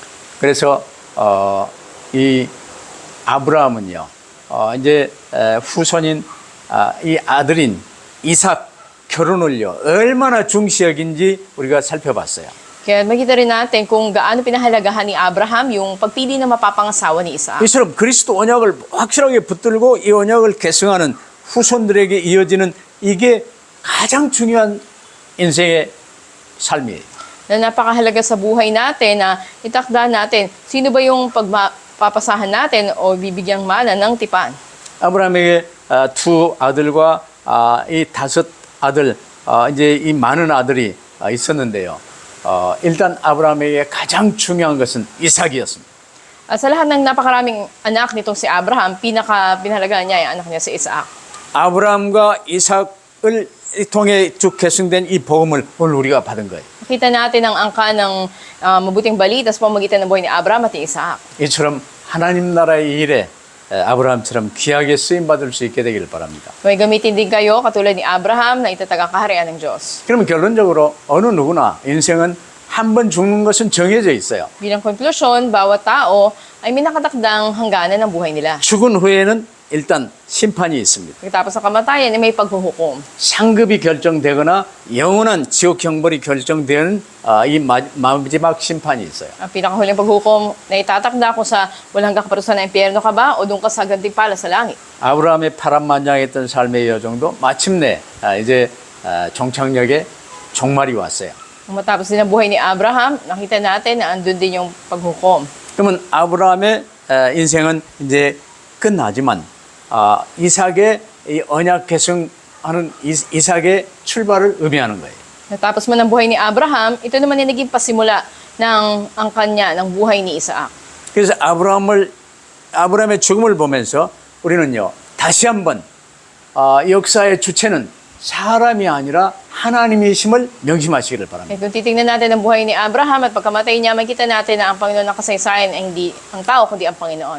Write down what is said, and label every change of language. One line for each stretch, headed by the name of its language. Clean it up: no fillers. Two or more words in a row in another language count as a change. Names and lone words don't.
Korean: 그래서 이 아브라함은요, 이제 후손인 이 아들인 이삭 결혼을요 얼마나 중시 여긴지 우리가 살펴봤어요.
Filipino: Kaya makita rin natin kung gaano pinahalagahan ni Abraham yung pagpili na mapapangasawa ni Isaac.
Korean: 이처럼 그리스도 언약을 확실하게 붙들고 이 언약을 계승하는 후손들에게 이어지는 이게 가장 중요한 인생의 삶이에요.
Filipino: Na napakahalaga sa buhay natin na itakda natin sino ba yung pagpapasahan natin o bibigyang mana ng tipan.
Korean: 아브라함에게 두 아들과 이 다섯 아들, 이제 이 많은 아들이 있었는데요. 일단 아브라함에게 가장 중요한 것은 이삭이었습니다.
Filipino: At sa lahat ng napakaraming anak nitong si Abraham, pinahalagaan niya yung anak niya si Isaac.
Korean: 아브라함과 이삭을 통해 쭉 계승된 이 복음을 오늘 우리가 받은 거예요.
Filipino: Nakita natin ang angka ng mabuting balita sa pamamagitan ng buhay ni Abraham at ni Isaac.
Korean: 이처럼 하나님 나라의 일에 아브라함처럼 귀하게 쓰임 받을 수 있게 되기를 바랍니다.
Filipino: May gamitin din kayo katulad ni Abraham na itatag ang kaharian ng Diyos.
Korean: 그러면 결론적으로 어느 누구나 인생은 한 번 죽는 것은 정해져 있어요.
Filipino: Bilang konklusyon, bawat tao ay may nakatakdang hangganan ng buhay nila.
Korean: 죽은 후에는 일단 심판이 있습니다.
Filipino: Pagkatapos ng kamatayan, ay may paghuhukom.
Korean: 상급이 결정되거나 영원한 지옥 형벌이 결정되는 이 마지막 심판이 있어요.
Filipino: Ang pinakahuling paghukom na itatakda kung sa walang hanggang kaparusahan ng impyerno ka ba o doon ka sa gantimpala sa langit.
Korean: 아브라함의 파란만장했던 삶의 여정도 마침내 이제 종착역에 종말이 왔어요.
Filipino: Nung matapos din ang buhay ni Abraham, nakita natin na andun din yung paghukom.
Korean: 그러면 아브라함의 인생은 이제 끝나지만 이삭의 이 언약 계승하는 이삭의 출발을 의미하는 거예요.
Filipino: Natapos man ang buhay ni Abraham, ito naman yung naging pasimula ng angkan niya ng buhay ni Isaac.
Korean: 그래서 아브라함의 죽음을 보면서 우리는요 다시 한번 역사의 주체는 사람이 아니라 하나님이심을 명심하시기를 바랍니다.
Filipino: Kung titingnan natin ang buhay ni Abraham at pagkamatay niya, makita natin na ang Panginoon ng kasaysayan ay hindi ang tao, kundi ang Panginoon.